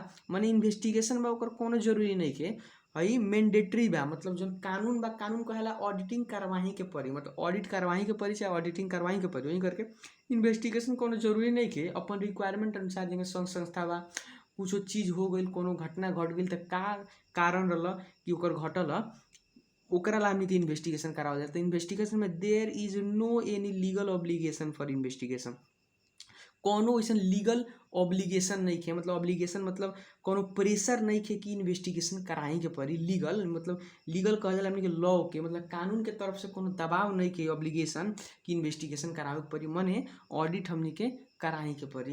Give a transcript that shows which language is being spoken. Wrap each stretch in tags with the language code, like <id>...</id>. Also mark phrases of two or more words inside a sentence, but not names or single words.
<bho>माने इन्वेस्टिगेशन बा ओकर कोनो जरूरी नहीं के हई मैंडेटरी बा, मतलब जौन कानून बा कानून कहेला ऑडिटिंग करवाही के पड़ी, मतलब ऑडिट करवाही के पड़ी चाहे ऑडिटिंग करवाही के पड़ी। वही करके इन्वेस्टिगेशन कोनो जरूरी नहीं के अपन रिक्वायरमेंट अनुसार जेंगे संघ संस्था बा कुछो चीज़ हो गई, कोनो घटना घट गई तो का कारण रहल कि ओकर घटल ओकरा ला हमने के इन्वेस्टिगेशन करावल जाता।</bho> <en>investigation में there is no any legal obligation for investigation।</en> <bho>कोनो ऐसा</bho> <en>legal obligation</en> <bho>नहीं है, मतलब ऑब्लिगेशन मतलब कोनो प्रेशर नहीं है कि इन्वेस्टिगेशन कराही के पड़ी। लीगल मतलब लीगल कहल जाला हमने के लॉ के, मतलब कानून के तरफ से कोनो दबाव नहीं के ऑब्लिगेशन कि इन्वेस्टिगेशन करावे के पड़ी, मने ऑडिट हमने के कराही के पड़ी।</bho>